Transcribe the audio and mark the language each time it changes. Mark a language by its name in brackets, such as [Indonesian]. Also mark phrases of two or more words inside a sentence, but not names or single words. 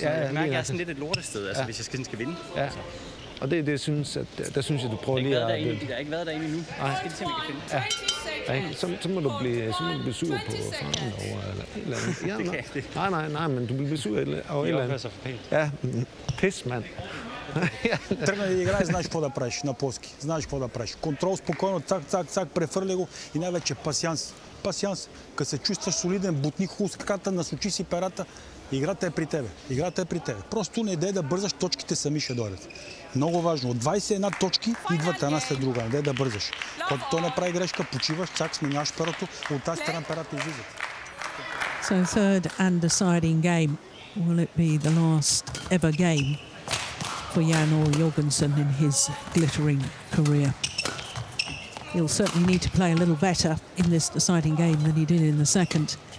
[Danish] Ja, jeg mærker, jeg er sådan lidt et lortested, altså, hvis jeg skal vinde. Ja. Altså. Og det synes jeg, du prøver lige at... Jeg har ikke været derinde endnu. Nej. Jeg skal se, om vi kan finde. Ja. Ikke? Så må du blive sur på faren derovre, eller et eller andet. Ja, nej, men du bliver sur over et eller andet. Ja, pis, mand. [Bulgarian] Тръгна да играеш, знаеш какво да правиш на плоски. Знаеш какво да правиш. Контрол спокойно, цак, префърли го и най-вече пасианс. Пасианс. Като се чувстваш солиден, бутник, хубаво с краката, насочи си перата, играта е при тебе. Играта е при тебе. Просто не дай да бързаш, точките сами ще дойдат. Много важно. От 21 точки идват една след друга. Не дай да бързаш. Когато той направи грешка, почиваш, цак, сменяваш перото, от тази страна перата излизат. [English] So third and deciding game. Will it be the last ever game for Jan or Jorgensen in his glittering career? He'll certainly need to play a little better in this deciding game than he did in the second.